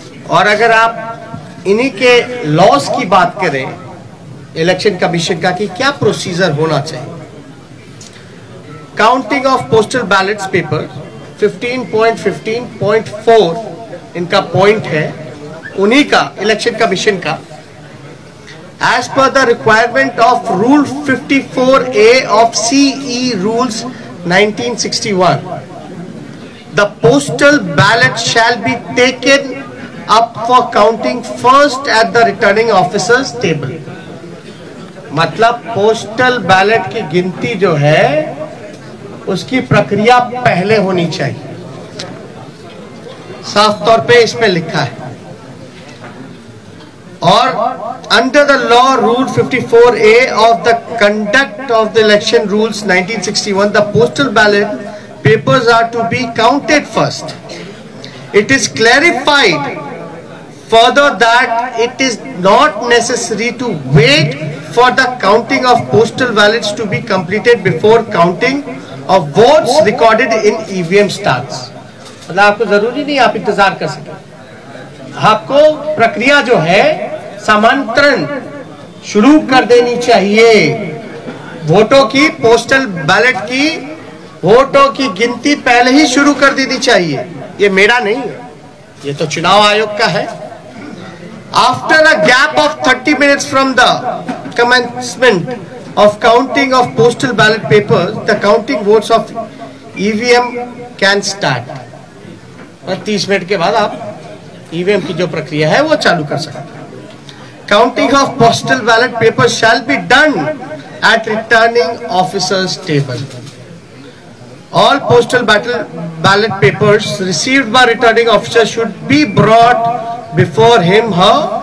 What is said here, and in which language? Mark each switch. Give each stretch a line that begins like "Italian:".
Hindi: और अगर आप इन्हीं के लॉस की बात करें इलेक्शन कमीशन का कि क्या प्रोसीजर होना चाहिए,
English: counting of postal ballots paper
Hindi: 15.15.4 इनका पॉइंट है, उन्हीं का इलेक्शन कमीशन का।
English: As per the requirement of Rule 54A of CE Rules 1961, the postal ballot shall be taken up for counting first at the returning officer's table.
Hindi: मतलब postal ballot की गिनती जो है उसकी प्रक्रिया पहले होनी चाहिए, साफ तौर पे इसमें लिखा है।
English: और under the law rule 54A of the conduct of the election rules 1961, the postal ballot papers are to be counted first. It is clarified further that it is not necessary to wait for the counting of postal ballots to be completed before counting of votes recorded in EVM starts.
Hindi: मतलब आपको जरूरी नहीं आप इंतजार कर सके, आपको प्रक्रिया जो है समांतरण शुरू कर देनी चाहिए। वोटों की, पोस्टल बैलेट की वोटों की गिनती पहले ही शुरू कर देनी चाहिए। ये मेरा नहीं है, ये तो चुनाव आयोग का है।
English: After a gap of 30 minutes from the commencement of counting of postal ballot papers, the counting votes of EVM can start.
Hindi: और 30 मिनट के बाद आप ईवीएम की जो प्रक्रिया है वो चालू कर सकते हैं।
English: Counting of postal ballot papers shall be done at returning officer's table. All postal ballot papers received by returning officer should be brought before him, her.